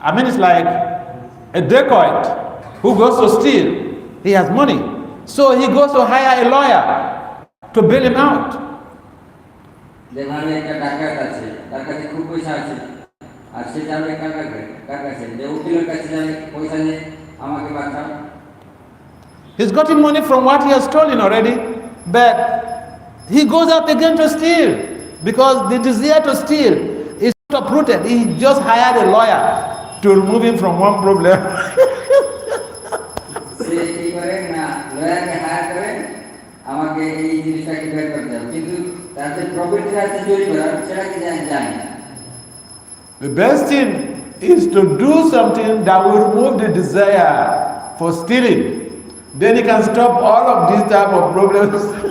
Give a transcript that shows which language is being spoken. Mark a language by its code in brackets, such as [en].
[en] It's like a dacoit who goes to steal. He has money, so he goes to hire a lawyer to bail him out. [bn] যেভাবে একটা ডাকাত আছে, তার কাছে খুব পয়সা আছে, আর সে যাবে কার কাছে, যে উকিলের কাছে যাবে, পয়সা নিয়ে আমাকে বাঁচাও। [en] He's gotten money from what he has stolen already, but he goes out again to steal because the desire to steal is not uprooted. He just hired a lawyer to remove him from one problem. [bn] সে কি করে না, লয়ারকে higher করে আমাকে এই জিনিসটাকে বের করতে হবে, কিন্তু তার যে প্রফিট আছে চুরি করার, সেটা কি জানি না। [en] The best thing is to do something that will remove the desire for stealing. Then you can stop all of these type of problems.